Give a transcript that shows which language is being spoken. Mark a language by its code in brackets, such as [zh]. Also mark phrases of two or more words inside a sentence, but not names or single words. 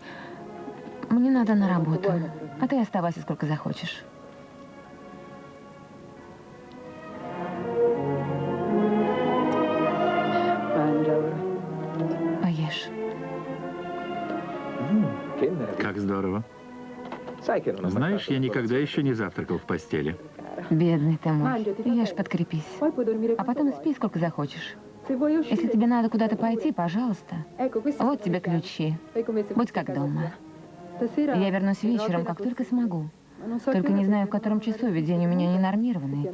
[ru] Мне надо на работу. А ты оставайся сколько захочешь. Поешь. [it] Che meraviglia. [ru] Как здорово. [it] Sai che non ho mai [ru] Знаешь, [it] fatto [ru] я [it] una [ru] никогда еще не завтракал в постели. Бедный ты мой. Ешь, подкрепись. А потом спи сколько захочешь. Если тебе надо куда-то пойти, пожалуйста. Вот тебе ключи. Будь как дома. Я вернусь вечером, как только смогу. Только не знаю, в котором часу, ведь день у меня не нормированный.